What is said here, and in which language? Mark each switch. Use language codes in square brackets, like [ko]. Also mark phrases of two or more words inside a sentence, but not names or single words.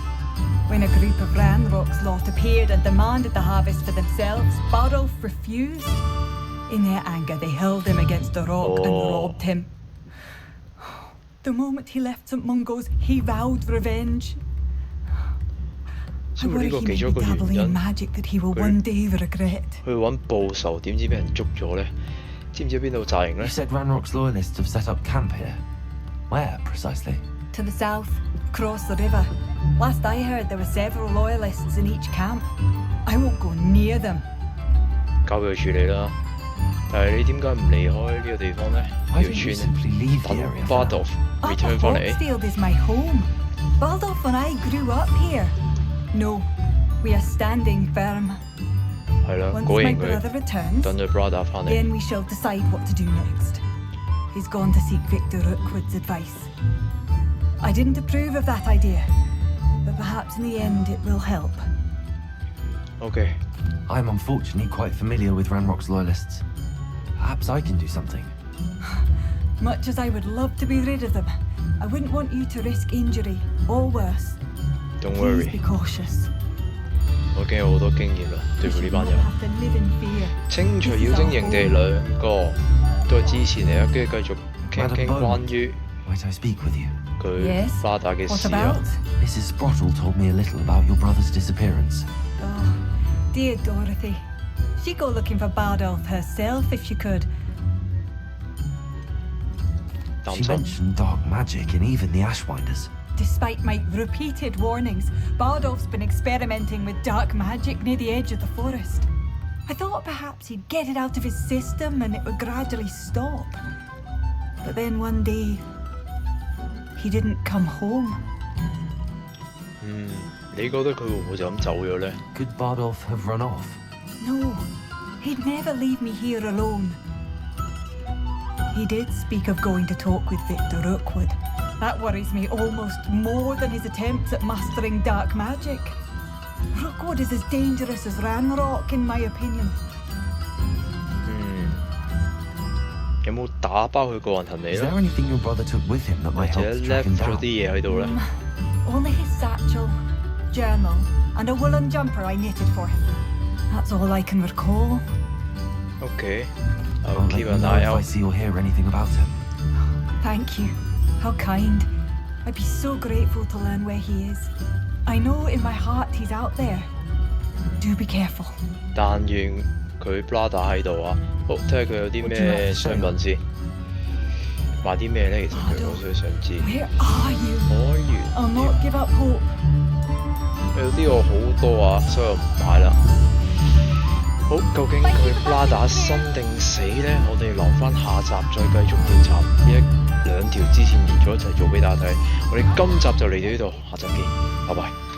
[en] When a group of Ranrock's lot appeared and demanded the harvest for themselves, Bardolph refused. In their anger, they hurled him against a rock and robbed him. The moment he left St. Mungo's, he vowed revenge. I worry he may be dabbling in magic that he will one day regret. [yue] 去揾報仇，點知俾人捉咗咧？知唔知邊度紮營咧？ [en] You said Ranrock's loyalists have set up camp here. Where precisely? To the south, across the river. Last I heard, there were several loyalists in each camp. I won't go near them. [yue] 交俾佢處理啦。但係你點解唔離開呢個地方咧？條村等 Bardolph return 翻嚟。 [en] Hogwarts is my home. Bardolph and I grew up here. No, We are standing firm. [yue] 係啦， [en] Once [yue] 果 [en] my [yue] 然佢 [en] brother returns, [yue] 等咗 brother 翻嚟。 [en] then we shall decide what to do next. He's gone to seek Victor Rookwood's advice. I didn't approve of that idea, but perhaps in the end it will help. OK， I'm unfortunately quite familiar with Ranrock's loyalists. Perhaps I can do something. Much as I would love to be rid of them, I wouldn't want you to risk injury or worse. Don't Please worry， be cautious. [yue] 我已經有好多經驗啦，對付呢班 [en] You [yue] 人。 [en] have to live in fear. [yue] 清除妖精營地兩個都係支持你啊，跟住繼續傾傾關於 [en] Might I speak with you? [yue] 佢 [en] Yes? [yue] 巴打嘅 [en] What [yue] 事啊。 [en] about? Mrs. Sprottle told me a little about your brother's disappearance. Oh, dear Dorothy. She'd go looking for Bardolph herself if she could. She [yue] 擔心 [en] mentioned dark magic in even the Ashwinders. Despite my repeated warnings, Bardolph's been experimenting with dark magic near the edge of the forest. I thought perhaps he'd get it out of his system and it would gradually stop. But then one day, he didn't come home. [yue] 你覺得佢會唔會就咁走咗咧？ [en] Could Bardolph have run off? No, he'd never leave me here alone. He did speak of going to talk with Victor Rookwood. That worries me almost more than his attempts at mastering dark magic. Rookwood is as dangerous as Ranrock, in my opinion. [yue] 有冇打包佢個人行李 [en] Is [yue] 咧？ [en] there anything your brother took with him that [yue] 或 [en] might [yue] 者 [en] help to track him [yue] left 咗 [en] down? [yue] 啲嘢喺度咧？ [en] Only his satchel, journal, and a woolen jumper I knitted for him. That's all I can recall. OK，I'll I'll let keep you an know eye if I out。 see or hear anything about him. Thank you. How kind. I'd be so grateful to learn where he is. I know in my heart he's out there. Do be careful. [yue] 但願佢 brother 喺度啊！好，睇下佢有啲咩商品先。買啲咩咧？其實佢我最想知。 [en] Where are you? [yue] 可以。 [en] I'll not give up hope. [yue] 有啲我好多啊，所以我唔買啦。好，究竟佢 brother 生定死咧？我哋留翻下集再繼續調查呢兩條支線連咗一齊做俾大家睇。我哋今集就嚟到呢度，下集見，拜拜。